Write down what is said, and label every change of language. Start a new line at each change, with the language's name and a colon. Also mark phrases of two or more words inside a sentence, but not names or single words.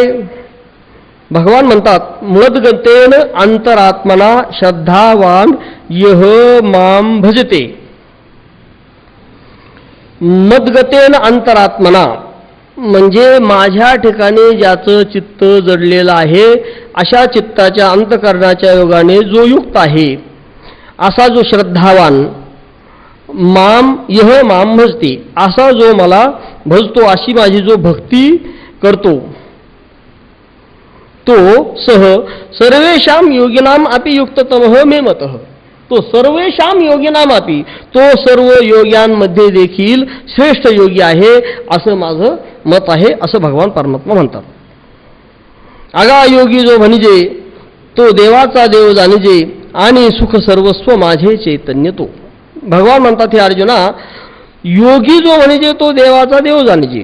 Marathi: भगवान म्हणतात,
Sanskrit: मद्गतेन अंतरात्मना श्रद्धावान यह माम भजते. मद्गतेन अंतरात्मना
Marathi: म्हणजे माझ्या ठिकाणी ज्याचं चित्त जडलेलं आहे, अशा चित्ताच्या अंतकरणाच्या योगाने जो युक्त आहे, असा जो श्रद्धावान,
Sanskrit: माम यह माम भजते,
Marathi: असा जो मला भजतो, अशी माझी जो भक्ती करतो, तो
Sanskrit: सह सर्वेषां योगिनाम अपि युक्ततमः मे मतः. तो सर्वेषां योगिनाम अपि,
Marathi: तो सर्व योग्यांमध्ये देखील श्रेष्ठ योगी आहे असं माझं मत आहे, असं भगवान परमात्मा म्हणतात. आगा योगी जो म्हणजे तो देवाचा देव जाणिजे, आणि सुख सर्वस्व माझे चैतन्य तो. भगवान म्हणतात, हे अर्जुना, योगी जो म्हणजे तो देवाचा देव जाणिजे.